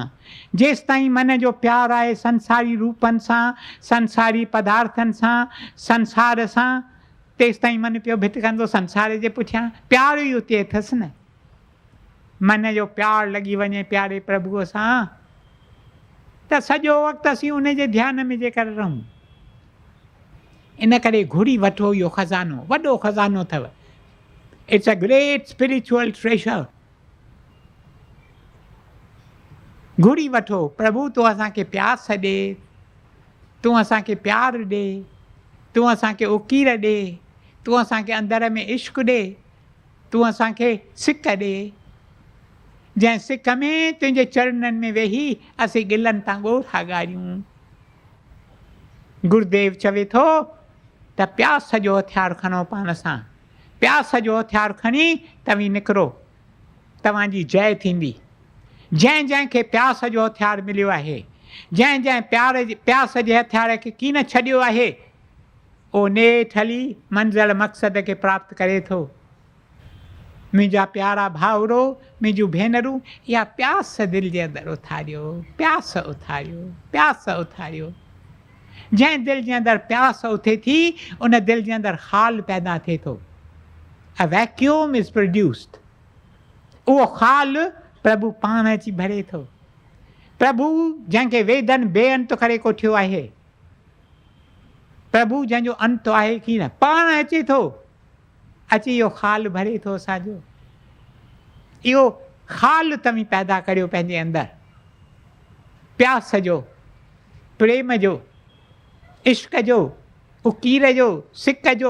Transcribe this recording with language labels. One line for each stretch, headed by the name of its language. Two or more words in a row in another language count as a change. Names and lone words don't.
Sindhi: जेसि ताईं मन जो प्यारु आहे संसारी रूपनि सां, संसारी पदार्थनि सां, संसार सां, तेसि ताईं मन पियो भिटकंदो संसार जे पुठियां। प्यारु ई उते अथसि न। मन जो प्यारु लॻी वञे प्यारे प्रभुअ सां त सॼो वक़्तु असीं उन जे ध्यान में जेकर रहूं। इन करे घुरी वठो इहो खज़ानो, वॾो खज़ानो अथव।
English: It's a great spiritual treasure.
Sindhi: घुरी वठो, प्रभु तूं असांखे प्यास ॾे, तूं असांखे प्यारु ॾे, तूं असांखे उकीर ॾे, तूं असांखे अंदर में इश्क़ ॾे, तूं असांखे सिक ॾे, जंहिं सिक में तुंहिंजे चरणनि में वेही असीं गिलनि तां ॻोठा ॻारियूं। गुरुदेव चवे थो त प्यास जो हथियार खणो पाण सां, प्यास जो हथियार खणी तव्हीं निकिरो, तव्हांजी जय थींदी। जंहिं जंहिंखे प्यास जो हथियार मिलियो आहे, जंहिं जंहिं प्यास जे हथियार खे कीन छॾियो आहे, उहो नेठि हली मंज़िल मक़सद खे प्राप्त करे थो। मुंहिंजा प्यारा भाउरो, मुंहिंजूं भेनरूं, इहा प्यास दिलि जे अंदरि उथारियो, प्यास उथारियो, प्यास उथारियो। जंहिं दिलि जे अंदरि प्यास उथे थी, उन दिलि जे अंदरि ख़ाल पैदा थिए थो।
English: A vacuum is produced.
Sindhi: उहो ख़ाल प्रभु पाण अची भरे थो। प्रभु जंहिंखे वेदनि बेअंत करे कोठियो आहे, प्रभु जंहिंजो अंत आहे की न, पाण अचे थो, अची इहो ख़ाल भरे थो असांजो। इहो ख़ाल तव्हीं पैदा करियो पंहिंजे अंदरि, प्यास जो, प्रेम जो, इश्क जो, उकीर जो, सिक जो।